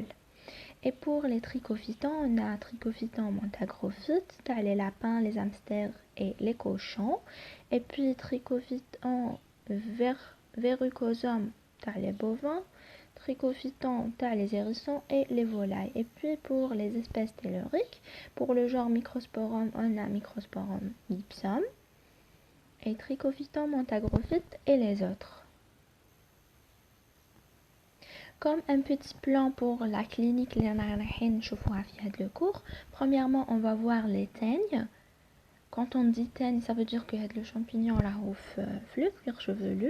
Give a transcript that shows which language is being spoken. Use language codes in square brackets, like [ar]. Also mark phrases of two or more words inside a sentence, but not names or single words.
[fr] Et pour les trichophytons, on a Trichophyton montagrophyte, les lapins, les hamsters et les cochons. Et puis Trichophyton verrucosum, les bovins. Trichophyton, les hérissons et les volailles. Et puis pour les espèces telluriques, pour le genre Microsporum, on a Microsporum ipsum et Trichophyton montagrophyte et les autres. Comme un petit plan pour la clinique, le cours. Premièrement, on va voir les teignes. Quand on dit teigne, ça veut dire que le champignon la flux, cuir chevelu.